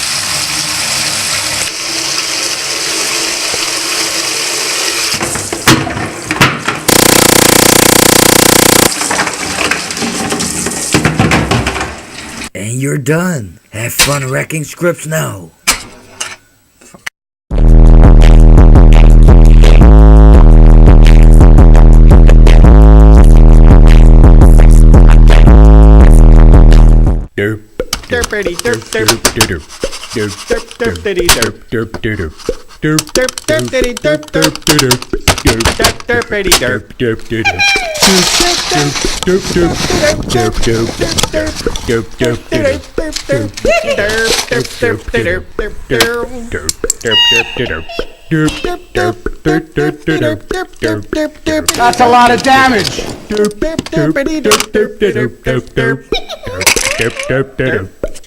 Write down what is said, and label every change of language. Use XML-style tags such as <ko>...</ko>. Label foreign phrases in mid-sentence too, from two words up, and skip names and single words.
<en>And you're done. Have fun wrecking scripts now. Derpity derp derp derp derp derp derpity derp derp derp derp derp derpity derp derp derp derp derpity derp derp derp derp derp derp derp derp. That's a lot of damage. Derp derpity derp derp derp derp derp derp derp derp.</en>